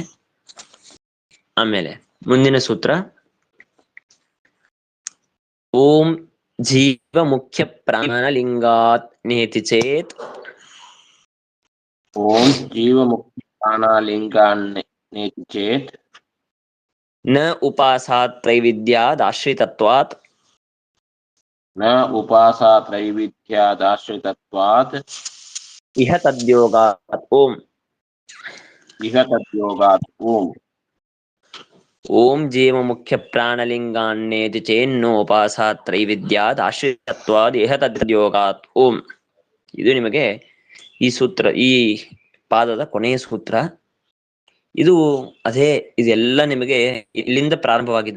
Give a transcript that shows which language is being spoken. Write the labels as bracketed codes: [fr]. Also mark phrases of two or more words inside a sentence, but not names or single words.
[kn] ಆಮೇಲೆ ಮುಂದಿನ ಸೂತ್ರ, [sa] ಓಂ ಜೀವ ಮುಖ್ಯ ಪ್ರಾಣ ಲಿಂಗಾತ್ ನೇತಿ ಚೇತ್. ಓಂ ಜೀವ ಮುಖ್ಯ ಪ್ರಾಣ ಲಿಂಗಾನ್ನೇತಿ ಚೇತ್ ನ ಉಪಾಸಾತ್ ತ್ರೈವಿದ್ಯಾದಾಶ್ರಿತತ್ವಾತ್. ನ ಉಪಾಸಾತ್ ತ್ರೈವಿದ್ಯಾದಾಶ್ರಿತತ್ವಾತ್ ಇಹ ತದ್ಯೋಗಾತ್. ಓಂ ಇಹ ತದ್ಯೋಗಾತ್. ಓಂ ಓಂ ಜೀವ ಮುಖ್ಯ ಪ್ರಾಣಲಿಂಗಾನ್ನೇತಿ ಚೇನ್ನೋಪಾಸಾತ್ ತ್ರೈವಿದ್ಯಾದಾಶ್ರಿತತ್ವಾದ್ ಇಹ ತದ್ಯೋಗಾತ್. [kn] ಓಂ. ಇದು ನಿಮಗೆ ಈ ಸೂತ್ರ, ಈ ಪಾದದ ಕೊನೆಯ ಸೂತ್ರ. ಇದು ಅದೇ, ಇದೆಲ್ಲ ನಿಮಗೆ ಇಲ್ಲಿಂದ ಪ್ರಾರಂಭವಾಗಿದ್ದು.